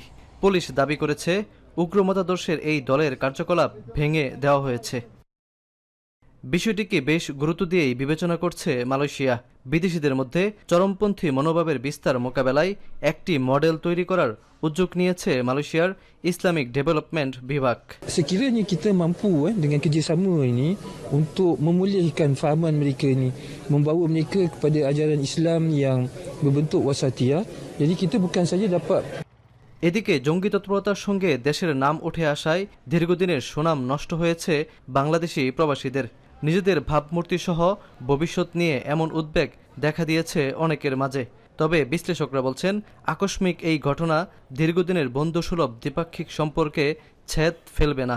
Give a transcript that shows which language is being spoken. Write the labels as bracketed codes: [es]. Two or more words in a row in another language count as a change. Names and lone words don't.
[bn] পুলিশ দাবি করেছে, উগ্র মতাদর্শের এই দলের কার্যকলাপ ভেঙে দেওয়া হয়েছে। বিষয়টিকে বেশ গুরুত্ব দিয়েই বিবেচনা করছে মালয়েশিয়া। বিদেশিদের মধ্যে চরমপন্থী মনোভাবের বিস্তার মোকাবেলায় একটি মডেল তৈরি করার উদ্যোগ নিয়েছে মালয়েশিয়ার ইসলামিক ডেভেলপমেন্ট বিভাগ। [ms] Sekiranya kita mampu dengan kerjasama ini untuk memulihkan fahaman mereka ini, membawa mereka kepada ajaran Islam yang berbentuk wasatiyah, jadi kita bukan saja dapat [bn] এদিকে জঙ্গি তৎপরতার সঙ্গে দেশের নাম উঠে আসায় দীর্ঘদিনের সুনাম নষ্ট হয়েছে বাংলাদেশি প্রবাসীদের। নিজেদের ভাবমূর্তি সহ ভবিষ্যৎ নিয়ে এমন উদ্বেগ দেখা দিয়েছে অনেকের মাঝে। তবে বিশ্লেষকরা বলছেন, আকস্মিক এই ঘটনা দীর্ঘদিনের বন্ধুসুলভ দ্বিপাক্ষিক সম্পর্কে ছেদ ফেলবে না।